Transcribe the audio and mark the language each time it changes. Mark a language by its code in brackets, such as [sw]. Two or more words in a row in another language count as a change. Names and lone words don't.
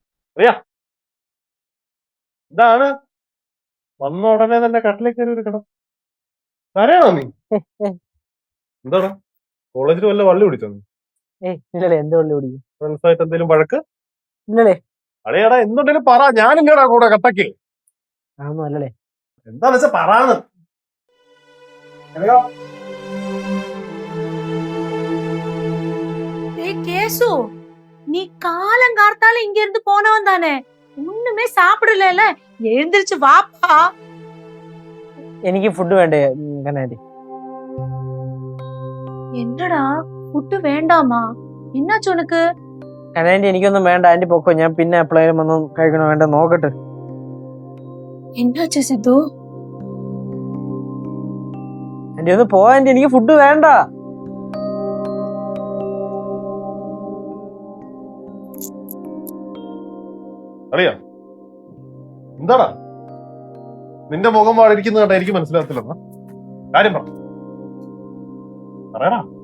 [ml] അറിയാ ഇതാണ് വന്ന ഉടനെ തന്നെ കട്ടിലേക്ക് കയറി ഒരു കിടം. കരയാണോ നീ? എന്താണ് കോളേജിൽ വല്ല വള്ളി പിടിച്ചോ നീ? ഇല്ലല്ലേ, എന്ത് വള്ളി പിടിക്കും? ഫ്രണ്ട്സായിട്ട് എന്തെങ്കിലും വഴക്ക്? ഇല്ലല്ലേ. അളിയാടാ എന്തുണ്ടെങ്കിലും പറ, ഞാനില്ലടാ കൂടെ കട്ടക്ക്. അതൊന്നും അല്ലല്ലേ. എന്താന്ന് വെച്ചാ പറയാന്ന്. [ta] கேசு, நீ காலம் கார்த்தால இங்க இருந்து போனவன் தானே, ஒண்ணுமே சாப்பிடல. எழுந்திருச்சு வாப்பா. [ml] എനിക്ക് ഫുഡ് വേണ്ടേ കനാൻഡി? [ta] என்னடா ஃபுட் வேண்டாமா? என்னாச்சு உனக்கு? [ml] കനാൻഡി എനിക്കൊന്നും വേണ്ട, ആന്റി പൊക്കോ. ഞാൻ പിന്നെ എപ്പോഴേലും വന്ന് കഴിക്കണോ വേണ്ട നോക്കട്ടെ. [ta] என்னாச்சு சித்து? [ml] ആന്റി ഒന്ന് പോ ആന്റി, എനിക്ക് ഫുഡ് വേണ്ട. അറിയാ എന്താടാ നിന്റെ മുഖം വാടിയിരിക്കുന്ന കേട്ടാ എനിക്ക് മനസ്സിലാകത്തില്ലെന്നാ കാര്യം പറയടാ.